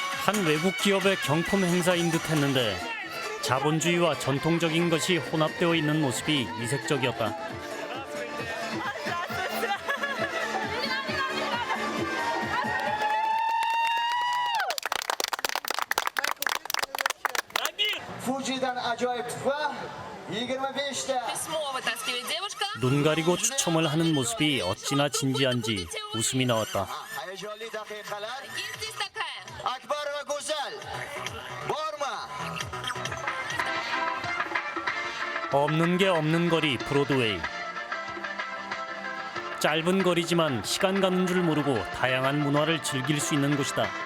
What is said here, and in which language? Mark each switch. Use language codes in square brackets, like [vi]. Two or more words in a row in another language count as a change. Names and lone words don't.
[ko] 한 외국 기업의 경품 행사인 듯했는데 자본주의와 전통적인 것이 혼합되어 있는 모습이 이색적이었다. [uz] Fuji'dan ajoyib tuhfa 25ta. [ru] Письмо вытаскивает девушка. [ko] 눈 가리고 추첨을 하는 모습이 어찌나 진지한지 웃음이 나왔다. [uz] Hayajonli daqiqalar. [ru] Есть здесь такая? [uz] Akbar va go'zal. Borma. [ko] 없는 게 없는 거리 브로드웨이. 짧은 거리지만 시간 가는 줄 모르고 다양한 문화를 즐길 수 있는 곳이다.